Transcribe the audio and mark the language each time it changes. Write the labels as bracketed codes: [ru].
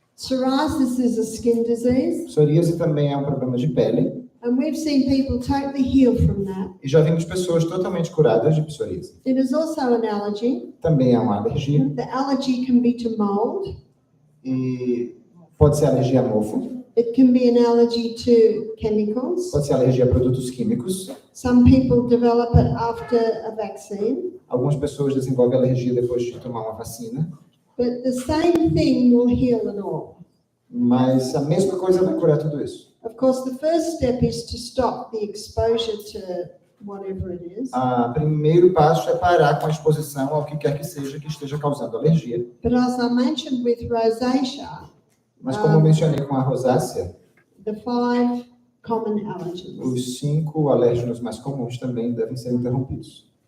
[en] Psoriasis is a skin disease. [pt] Psoríase também é um problema de pele. [en] And we've seen people totally heal from that. [pt] E já vimos pessoas totalmente curadas de psoríase. [en] It is also an allergy. [pt] Também é uma alergia. [en] The allergy can be to mold. [pt] E pode ser alergia a mofo. [en] It can be an allergy to chemicals. [pt] Pode ser alergia a produtos químicos. [en] Some people develop it after a vaccine. [pt] Algumas pessoas desenvolvem alergia depois de tomar uma vacina. [en] But the same thing will heal it all. [pt] Mas a mesma coisa vai curar tudo isso. [en] Of course, the first step is to stop the exposure to whatever it is. [pt] O primeiro passo é parar com a exposição ao que quer que seja que esteja causando alergia. [en] But as I mentioned with rosacea, [pt] Mas como eu mencionei com a rosácea, [en] the 5 common allergens. [pt] os 5 alérgenos mais comuns também devem ser interrompidos.